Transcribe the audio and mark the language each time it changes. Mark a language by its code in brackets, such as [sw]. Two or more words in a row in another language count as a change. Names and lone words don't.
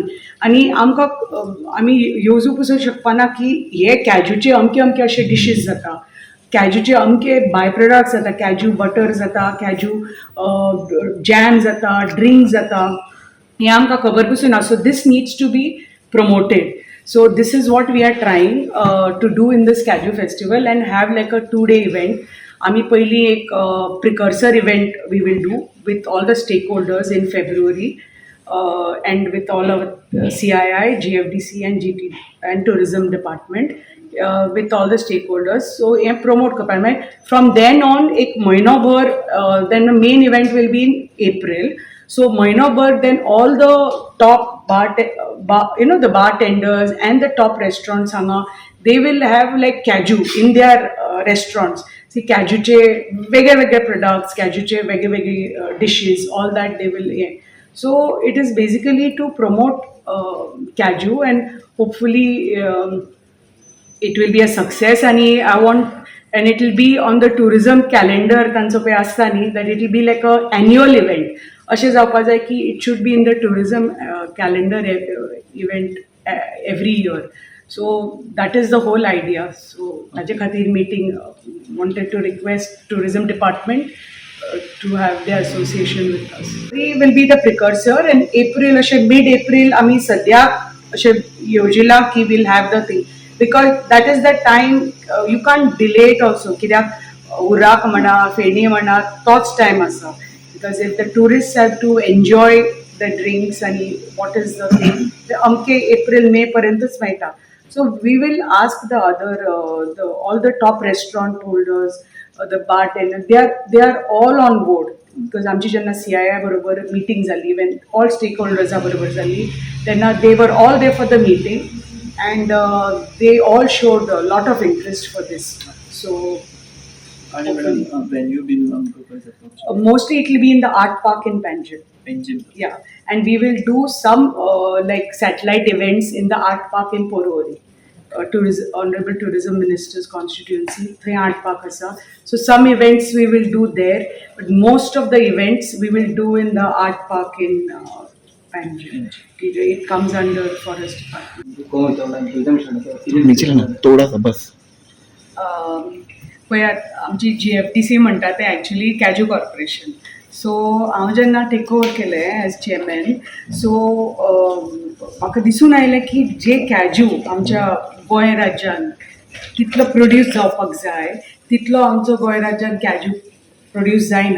[kok] आनी आमकां आमी येवजू पसून शकपाना की हे कॅजूचे अमके अशे डिशीज जाता, कॅजूचे अमके बाय प्रोडक्ट्स जाता, कॅजू बटर जाता, कॅजू जॅम जाता, ड्रिंक जाता, हें आमकां खबर पसून ना. [en] So this needs to be promoted. So this is what we are trying to do in this Caju festival and have like a 2-day event. [kok] आम्ही पहिली एक [en] precursor event we will do with all the stakeholders in February and with all our CII, GFDC and GT and tourism department, with all the stakeholders. So promote करपाक from then on [kok] एक महीनोभर [en] then the main event will be in April. So महीनोभर then all the top the bartenders and the top restaurants they will have like Caju in their restaurants. See [kok] Cajuचे वेगळे [en] products, [kok] Cajuचे वेगळे [en] dishes, all that they will. So it is basically to promote Caju, and hopefully it will be a success. And it will be on the tourism calendar [kok] तांचो पळय आसता न्ही, [en] that it will be like a annual event. [kok] अशें जावपा जाय की [en] it should be in the tourism calendar event every year. So that is the whole idea. So [kok] ताजे खातीर [en] meeting wanted to request tourism department to have their association with us. We will be the precursor, and April mid-April [kok] आमी सद्याक अशें योजिला की [en] we'll have the thing, because that is the time you can't delay it also. [kok] कित्याक उराक म्हणा फेणी म्हणा तोच time आसा, [en] because if the tourists have to enjoy the drinks and what is the thing, [kok] अमके April May पर्यंतच मेळटा. [en] So we will ask the other all the top restaurant holders, the bartender, they are all on board, because [kok] आमची जेन्ना CII बरोबर meeting जाली, [en] when all stakeholders [kok] बरोबर जाली, तेन्ना [en] they were all there for the meeting, and they all showed a lot of interest for this. So venue been mostly it will be in the art park in Panjim. Yeah, and we will do some like satellite events in the art park in Porvorim. Honorable Tourism Minister's constituency, the art park asa. So some events we will do there, but most of the events we will do in the art park in Panjim. It comes under forest department. [kok] पळयात आमची GFDC म्हणटा ते एक्चुअली कॅजू कॉर्पोरेशन. सो हांव जेन्ना [en] take over [kok] केलें [en] as chairman, [kok] सो म्हाका दिसून आयलें की जे कॅजू आमच्या गोंय राज्यान तितलो प्रोड्यूस जावपाक जाय तितलो आमचो गोंय राज्यान कॅजू प्रोड्यूस जायना.